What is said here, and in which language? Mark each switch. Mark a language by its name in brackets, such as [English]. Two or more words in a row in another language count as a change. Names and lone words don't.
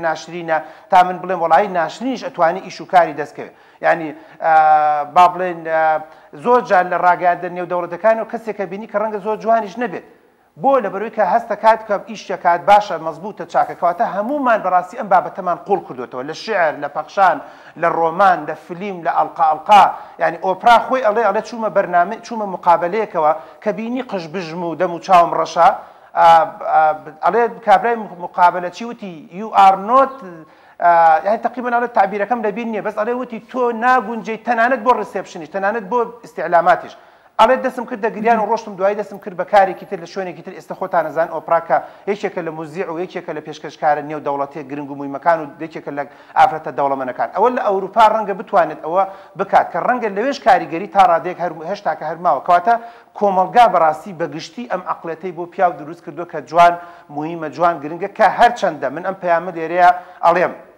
[Central Kurdish] ناشرینە تا من بڵێم وەڵایی ناشرینیش ئەتوانی ئیش و کاری دەستکەوێت ینی با بڵێن زۆر جار لە ڕاگەاندن نێودەوڵەتەکانەوە کەسێکە بینی کە ڕەنگە زۆر جوانیش نەبێت بۆ لە بەروی کە هەستە کات کە ئیشەکات باشە مەزبوطە چاکەکەواتە هەمومان بەڕاستی ئەم بابەتەمان قوڵ کردوێتەوە لە شعر لە پەخشان لە ڕۆمان لە فلیم لە ئەڵقا ینی ئۆپرا خۆی ئەڵێ چوومە بەرنامە چوومە مقابلەیەکەوە کە بینی قژبژم و دەم و چاوم ڕەشە ئەڵێ کابرای مقابلە چی وتی [English] you are not [Arabic] یعنی تقریبا [Central Kurdish] ئەڵێ تعبیرەکەم لەبیر نییە بەس ئەڵێ وتی تۆ ناگونجەی تەنانەت بۆ ڕسێپشنیش تەنانەت بۆ ئیستیعلاماتیش ئەڵێ دەستم کرد دەگریان و ڕۆشتم دوایی دەستم کرد بە کارێکی تر لە شوێنێکی تر ئێستا خۆتان نەزان ئۆپراکە یەکێکە لە موزیع و یەکێکە لە پێشکەشکارە نێو دەوڵەتێک گرنگ و مویمەکان و یەکێکە لە ئافرەتە دەوڵەمەندەکان ئەوە لە ئەوروپا ڕەنگە بتوانێت ئەوە بکات کە ڕەنگە لەوێش کاریگەری تا ڕادێک هێشتاکە هەرماوە کەواتە کۆمەلگا بەڕاستی بەگشتی ئەم عەقڵەتەی بۆ پیاو دروست کردووە کە جوان موهیمە جوان گرنگە کە هەرچەندە من ئەم پەیامە لێرەیە ئەڵێم